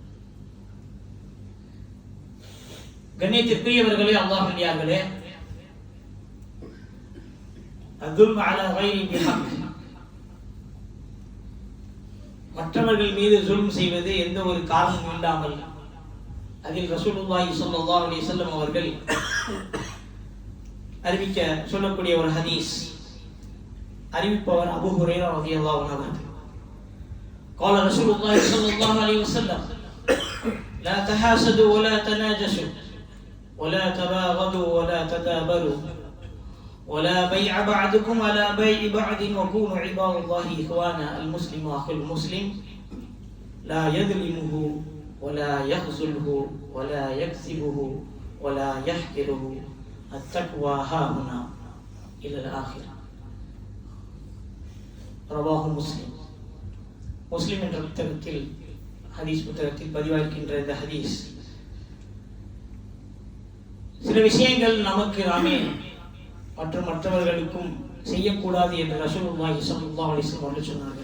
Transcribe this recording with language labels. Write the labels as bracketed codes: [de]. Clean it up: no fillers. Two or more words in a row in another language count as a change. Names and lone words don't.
[ta] கண்ணியத்திற்குரியவர்களே, அல்லாஹ்வின்டியார்களே, [ar] الظلم على غير بحق, [ta] மற்றவர்கள் மீது ஜுல்ம் செய்வது எந்த ஒரு காரணமும் இல்லாமல். அதில் [ar] رسول الله صلى الله عليه وسلم [ta] அவர்கள் அறிவிக்க சொல்லக்கூடிய ஒரு ஹதீஸ், அறிவிப்பவர் அபூ ஹுரைரா [ar] رضي الله عنه. قال رسول الله صلى الله عليه وسلم لا تحاسدوا ولا تناجشوا ولا تباغضوا ولا تدابروا ولا بيع بعضكم على بيع بعض وكونوا عباد الله إخوانا المسلم أخو المسلم لا يظلمه ولا يخذله ولا يكذبه ولا يحقره التقوى هاهنا إلى الآخرة. رواه مسلم. [ta] முஸ்லிம் என்ற புத்தகத்தில், ஹதீஸ் புத்தகத்தில் பதிவாகின்ற இந்த ஹதீஸ், சில விஷயங்கள் நமக்கு நாமே மற்றும் மற்றவர்களுக்கும் செய்யக்கூடாது என்று [ar] رسول الله صلى الله عليه وسلم [ta] அவர்கள் சொன்னார்கள்.